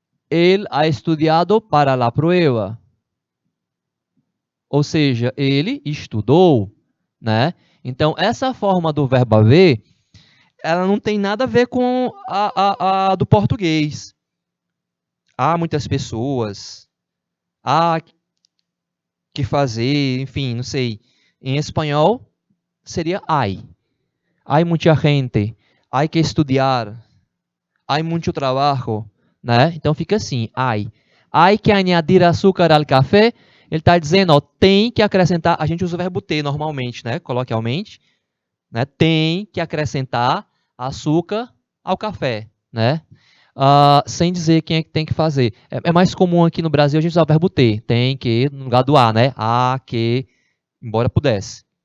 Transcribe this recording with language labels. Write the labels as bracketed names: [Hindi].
[Spanish] Ele ha estudiado para la prueba. [Portuguese] Ou seja, ele estudou, né? Então, essa forma do verbo haver, ela não tem nada a ver com a do português. Há muitas pessoas, há que fazer, enfim, não sei. Em espanhol, seria hay. [Spanish] Hay mucha gente, hay que estudiar, hay mucho trabajo, né? [Portuguese] Então, fica assim, [Spanish] hay. Hay que añadir açúcar al café. [Portuguese] Ele está dizendo, ó, tem que acrescentar, a gente usa o verbo ter normalmente, né, coloquialmente, né, tem que acrescentar açúcar ao café, né, sem dizer quem é que tem que fazer. É mais comum aqui no Brasil a gente usar o verbo ter, tem que, no lugar do a, né, a, que, embora pudesse.